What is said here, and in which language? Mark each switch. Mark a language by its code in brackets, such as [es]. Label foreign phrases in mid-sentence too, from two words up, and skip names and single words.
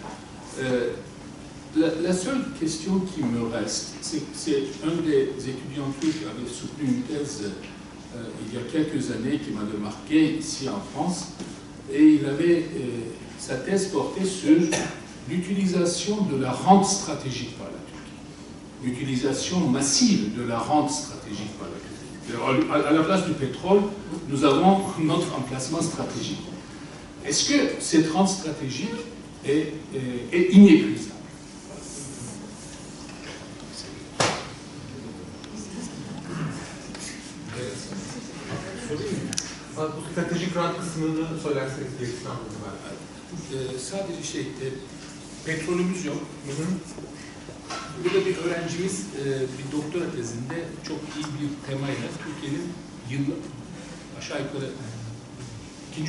[fr] La seule question qui me reste, c'est un des étudiants turcs qui avait soutenu une thèse il y a quelques années qui m'avait marqué ici en France, et sa thèse portait sur l'utilisation de la rente stratégique par la Turquie, l'utilisation massive de la rente stratégique par la Turquie. À la place du pétrole, nous avons notre emplacement stratégique. Est-ce que cette rente stratégique est inépuisable? [tr] Bu stratejik rant kısmını söylerseniz gerisini anladım ben. Sadece petrolümüz yok. Burada bir öğrencimiz bir doktora tezinde çok iyi bir temayla Türkiye'nin aşağı yukarı 2.